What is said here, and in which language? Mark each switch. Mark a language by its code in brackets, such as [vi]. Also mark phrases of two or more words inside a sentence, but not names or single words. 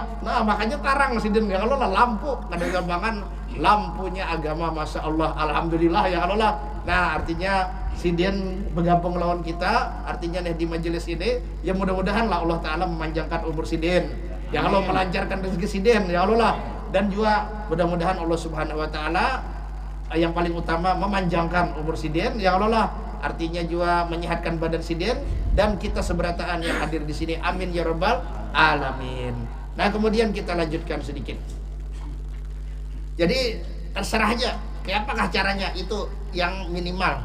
[id] Nah makanya tarang sidin ya kalau lah lampu, kada gagampangan lampunya agama, [ar] masya Allah, [id] alhamdulillah ya kalau lah. Nah artinya sidin bergabung lawan kita, artinya nih di majelis ini ya mudah-mudahan lah [ar] Allah Ta'ala [id] memanjangkan umur sidin ya kalau melancarkan rezeki sidin [ar] ya Allah [id] lah, dan juga mudah-mudahan [ar] Allah Subhanahu Wa Ta'ala [id] yang paling utama memanjangkan umur siden, [ar] ya Allah, [id] artinya juga menyehatkan badan siden, dan kita seberataan yang hadir di sini, [ar] amin ya rabbal alamin. [id] Nah kemudian kita lanjutkan sedikit. Jadi terserah aja kayak apakah caranya, itu yang minimal.